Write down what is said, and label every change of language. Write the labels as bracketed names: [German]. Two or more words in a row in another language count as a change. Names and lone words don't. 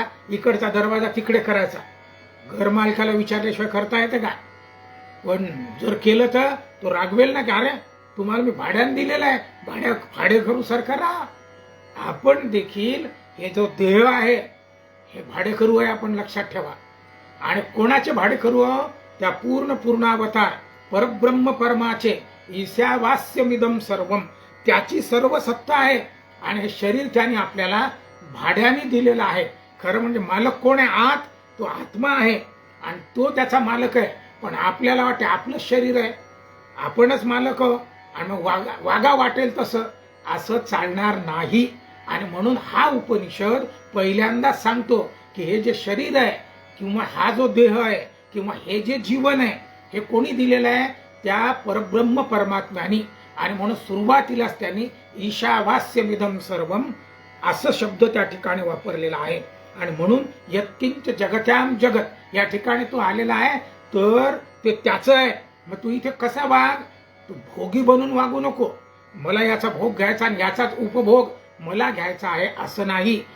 [Marathi] इकडचा दरवाजा तिकडे करायचा घर मालकाला विचारल्याशिवाय करता येते का? पण जर केलं तर तो रागवेल ना की अरे तुम्हाला मी भाड्याने दिलेलं आहे, भाडेकरू सारखा राहा. आपण देखील हे जो देह आहे हे भाडेकरू आहे, आपण लक्षात ठेवा. आणि कोणाचे भाडेकरू? त्या पूर्णावतार परब्रह्म परमाचे [Sanskrit] ईशावास्यमिदं सर्वम, [Marathi] त्याची सर्व सत्ता आहे. आणि हे शरीर त्याने आपल्याला भाड्याने दिलेलं आहे. खरं म्हणजे मालक कोण आहे? आत तो आत्मा आहे आणि तो त्याचा मालक आहे. पण आपल्याला वाटते आपलं शरीर आहे, आपणच मालक आणि मग वागा वाटेल तसं, असं चालणार नाही. आणि म्हणून हा उपनिषद पहिल्यांदा सांगतो की हे जे शरीर आहे किंवा हा जो देह आहे किंवा हे जे जीवन आहे हे कोणी दिलेलं आहे? त्या परब्रह्म परमात्म्याने. आणि म्हणून सुरुवातीलाच त्यांनी [Sanskrit] ईशावास्यमिदं सर्वम [Marathi] असं शब्द त्या ठिकाणी वापरलेला आहे. आणि म्हणून [Sanskrit] यत्किंच जगत्याम जगत [Marathi] या ठिकाणी तो आलेला आहे, तर ते त्याचं आहे. मग तू इथे कसा वाग? तू भोगी बनून वागू नको. मला याचा भोग घ्यायचा आणि याचाच उपभोग मला घ्यायचा आहे असं नाही.